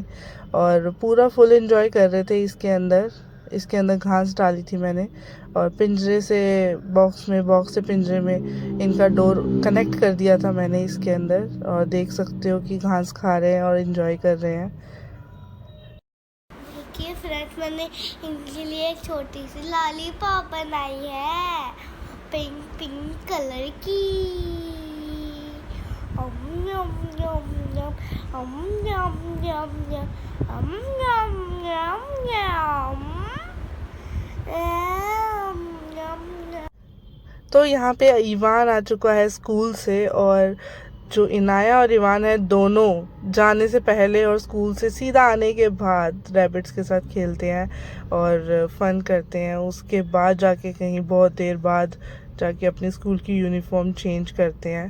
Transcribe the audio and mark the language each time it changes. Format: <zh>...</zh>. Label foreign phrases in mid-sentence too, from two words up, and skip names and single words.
<hi>और पूरा फुल एंजॉय कर रहे थे इसके अंदर घास डाली थी मैंने, और पिंजरे से बॉक्स से पिंजरे में इनका</hi> <en>door connect</en> <hi>कर दिया था मैंने इसके अंदर। और देख सकते हो कि घास खा रहे हैं और एंजॉय कर रहे हैं। देखिए फ्रेंड्स, मैंने इनके लिए एक छोटी सी लॉलीपॉप बनाई है,</hi> <en>pink pink colour</en> <hi>की। अम यम यम यम, अम यम यम यम, अम यम यम यम, अम यम यम। तो यहाँ पे ईवान आ चुका है स्कूल से, और जो इनाया और ईवान है दोनों जाने से पहले और स्कूल से सीधा आने के बाद रैबिट्स के साथ खेलते हैं और फन करते हैं। उसके बाद जाके कहीं बहुत देर बाद जाके अपनी स्कूल की</hi> <en>uniform change</en> <hi>करते हैं।</hi>